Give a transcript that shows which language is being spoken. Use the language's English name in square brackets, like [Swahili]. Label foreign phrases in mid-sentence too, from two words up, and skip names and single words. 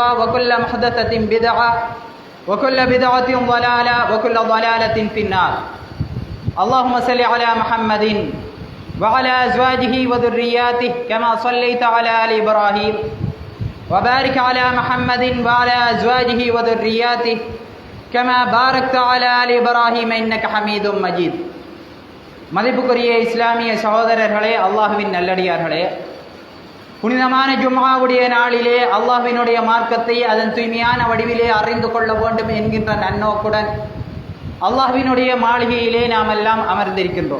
[Arabic] وكل محدثة بدعة وكل بدعة ضلالة وكل ضلالة في النار اللهم صل على محمد وعلى أزواجه وذرياته كما صليت على آل إبراهيم وبارك على محمد وعلى أزواجه وذرياته كما باركت على آل إبراهيم إنك حميد مجيد [Tamil] மதிப்புக்குரிய இஸ்லாமிய சகோதரர்களே, அல்லாஹுவின் நல்லடியார்களே, புனிதமான ஜும்ஆவுடைய நாளிலே அல்லாஹ்வினுடைய மார்க்கத்தை அதன் தூய்மையான வடிவிலே அறிந்து கொள்ள வேண்டும் என்கின்ற நன்னோக்குடன் அல்லாஹ்வினுடைய மாளிகையிலே நாம் எல்லாம் அமர்ந்திருக்கின்றோம்.